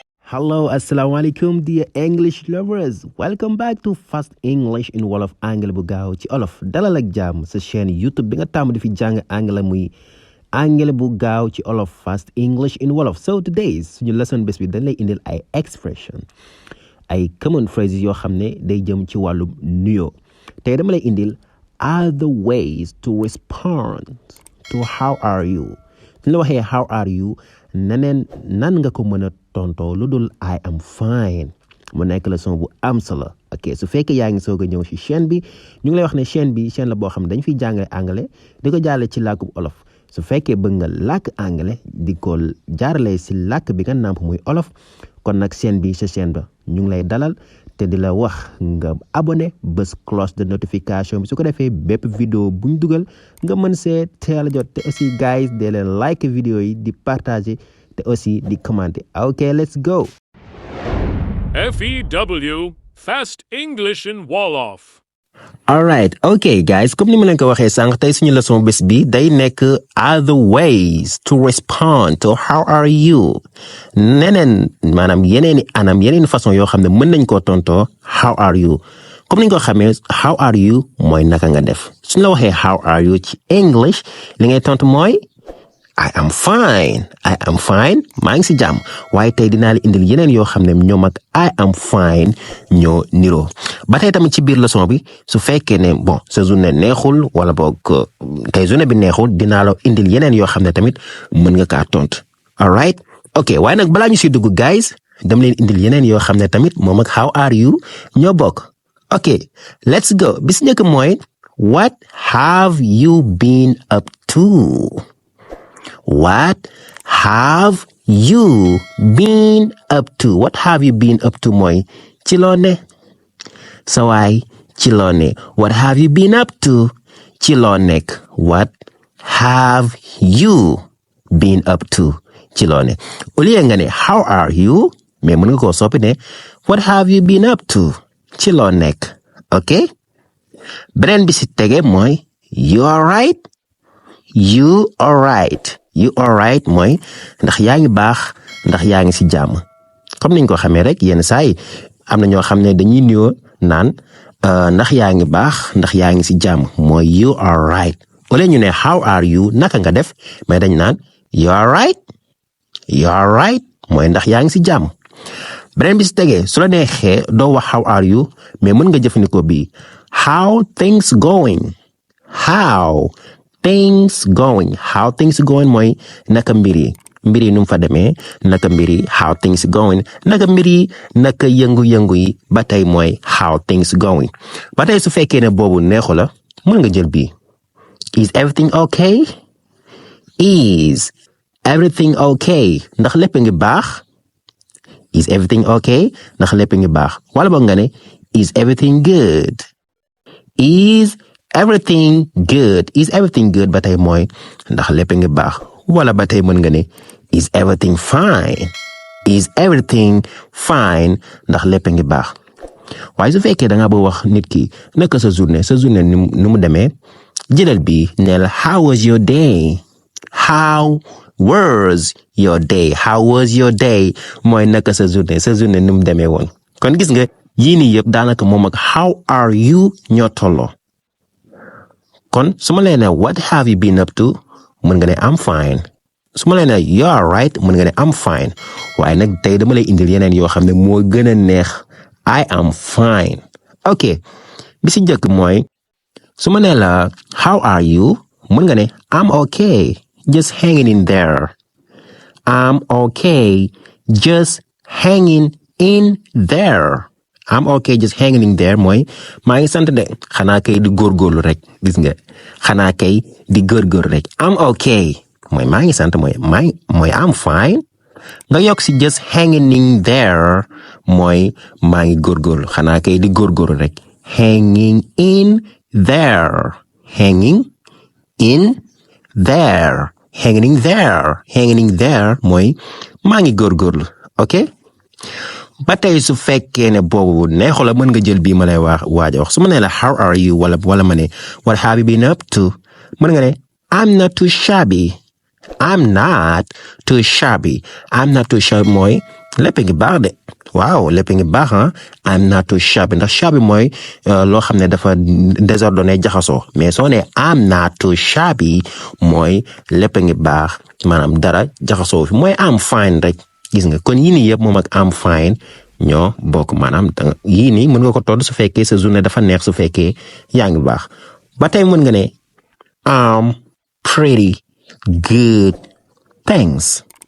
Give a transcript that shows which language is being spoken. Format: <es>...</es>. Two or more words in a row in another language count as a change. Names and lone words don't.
<en>Hello,</en> <ar>السلام عليكم,</ar> <en>dear English lovers. Welcome back to Fast English in Wolof</en> <wo>Anglais bu gaaw ci olof. Dalal ak jàmm sa chaîne YouTube bi nga tàmm di fi jàng anglais muy anglais bu gaaw ci olof Fast English in Wolof.</wo> <en>So today</en> <wo>suñu lesson bés bi dañ lay indil ay expression ay</wo> <en>common phrases</en> <wo>yoo xam ne day jëm ci wàllum nuyoo. Tey dama lay indil</wo> <en>other ways to respond to how are you.</en> <wo>Suñu la waxee</wo> <en>how are you</en> <wo>nan nga ko mën a tontoo lu dul</wo> <en>I am fine</en> <wo>mu nekk leçon bu am solo. Ok, su fekkee yaa ngi soog a ñëw ci chaîne bi ñu ngi lay wax ne chaîne la boo xam ne dañ fiy jàngale anglais di ko jaarale ci làkku olof. Su fekkee bëgg nga làkk anglais di ko jaarale ci làkk bi nga nàmp muy olof kon nag chaîne bi sa chaîne ba ñu ngi lay dalal te di la wax nga abonné bés</wo> <fr>cloche de notification</fr> <wo>bi su ko defee bépp vidéo buñ dugal nga mën see teel a jot te aussi guys dee leen like vidéo yi di partager te aussi di commenter.</wo> <en>Ok, let's go. F.E.W. Fast English in Wolof. Alright, ok guys,</en> <wo>comme ni ma leen ko waxee sànq tey suñu leçon bés bi day nekk</wo> <en>other ways to respond to how are you.</en> <wo>Neneen maanaam yeneen façon yoo xam ne mën nañ koo tontoo</wo> <en>how are you.</en> <wo>Comme ni nga ko xamee</wo> <en>how are you</en> <wo>mooy naka nga def. Suñu la waxee</wo> <en>how are you</en> <wo>ci English li ngay tontu mooy</wo> <en>I am fine</en> <wo>maa ngi si jàmm waaye tey dinaa la indil yeneen yoo xam ne ñoom ak</wo> <en>I am fine</en> <wo>ñoo niroo ba tey tamit ci biir leçon bi su fekkee ne sa journée neexul wala boog tey journée bi neexul dinaa la indil yeneen yoo xam ne tamit mën nga kaa tontu. Alright, ok waaye nag balaa ñu si dugg guys dama leen indil yeneen yoo xam ne tamit moom ak</wo> <en>how are you</en> <wo>ñoo bokk.</wo> <en>Ok, let's go.</en> <wo>Bis njëkk mooy</wo> <en>what have you been up to? What have you been up to? What have you been up to</en> <wo>mooy ci loo ne sa waay ci loo ne.</wo> <en>What have you been up to?</en> <wo>Ci loo nekk.</wo> <en>What have you been up to?</en> <wo>Ci loo ne.</wo> <fr>Au lieu</fr> <wo>nga ne</wo> <en>how are you</en> <wo>mais mën nga koo soppi ne</wo> <en>what have you been up to?</en> <wo>Ci loo nekk. Ok, beneen bi si tege mooy</wo> <en>you alright? You alright? You alright</en> <wo>mooy ndax yaa ngi baax ndax yaa ngi si jàmm. Comme niñ ko xamee rek yenn saa yi am na ñoo xam ne dañuy nuyoo naan ndax yaa ngi baax ndax yaa ngi si jàmm mooy</wo> <en>you alright.</en> <wo>Wala ñu ne</wo> <en>how are you</en> <wo>naka nga def mais dañ naan</wo> <en>you alright? You alright</en> <wo>mooy ndax yaa ngi si jàmm. Beneen bi si tegee su la neexee doo wax</wo> <en>how are you</en> <wo>mais mën nga jëfandikoo bi</wo> <en>how things going. How things going</en> <wo>mooy naka mbir yi nu mu fa demee naka mbir yi</wo> <en>how things going</en> <wo>naka mbir yi naka yëngu-yëngu yi ba tey mooy</wo> <en>how things going.</en> <wo>ba tey su fekkee ne boobu neexu la mën nga jël bii</wo> <en>is everything okay? Is everything okay</en> <wo>ndax lépp ngi baax.</wo> <en>Is everything okay</en> <wo>ndax lépp ngi baax wala boog nga ne</wo> <en>is everything good? Is everything good</en> <wo>ba tey mooy ndax lépp ngi baax wala ba tey mën nga ne</wo> <en>is everything fine? Is everything fine</en> <wo>ndax lépp ngi baax. waaye su fekkee da nga bëgg wax nit ki naka sa journée nu mu demee jëlal bi neel</wo> <en>how was your day? How was your day</en> <wo>mooy naka sa journée nu mu demee woon. kon gis nga yii nii yëpp daanaka moom ak</wo> <en>how are you</en> <wo>ñoo tolloo. kon su ma leen ne</wo> <en>what have you been up to</en> <wo>mën nga ne</wo> <en>I'm fine.</en> <wo>su ma leen ne</wo> <en>you are right</en> <wo>mën nga ne</wo> <en>I'm fine.</en> <wo>waaye nag tey dama lay indil yeneen yoo xam ne moo gën a neex</wo> <en>I am fine.</en> <wo>ok bi si njëkk mooy su ma nee la</wo> <en>how are you</en> <wo>mën nga ne</wo> <en>I'm okay just hanging in there. I'm okay just hanging in there. I'm okay just hanging in there</en> <wo>mooy maa ngi sant de xanaa kay di góorgóorlu rek gis nga xanaa kay di góorgóorlu rek.</wo> <en>I'm okay</en> <wo>mooy maa ngi sant mooy</wo> <en>I'm fine.</en> <wo>nga yokk si</wo> <en>just hanging in there</en> <wo>mooy maa ngi góorgóorlu xanaa kay di góorgóorlu rek.</wo> <en>Hanging in there. Hanging in there. Hanging in there</en> <wo>mooy maa ngi góorgóorlu. ok ba tey su fekkee ne boobu neexu la mën nga jël bii ma lay waaj a wax su ma nee la</wo> <en>how are you</en> <wo>wala ma ne</wo> <en>what have you been up to</en> <wo>mën nga ne</wo> <en>I'm not too shabby</en> <wo>mooy lépp ngi baax de waaw lépp ngi baax</wo> <en>I'm not too shabby</en> <wo>ndax shabby mooy loo xam ne dafa désordonné jaxasoo mais soo ne</wo> <en>I'm not too shabby</en> <wo>mooy lépp ngi baax maanaam dara jaxasoo fi mooy</wo> <en>I'm fine</en> <wo>rek gis nga kon yii nii yëpp moom ak</wo> <en>I'm fine</en> <wo>ñoo bokk maanaam yii nii mën nga ko todd su fekkee sa journée dafa neex su fekkee yaa ngi baax ba tey mën nga ne</wo> <en>I'm pretty good thanks.</en>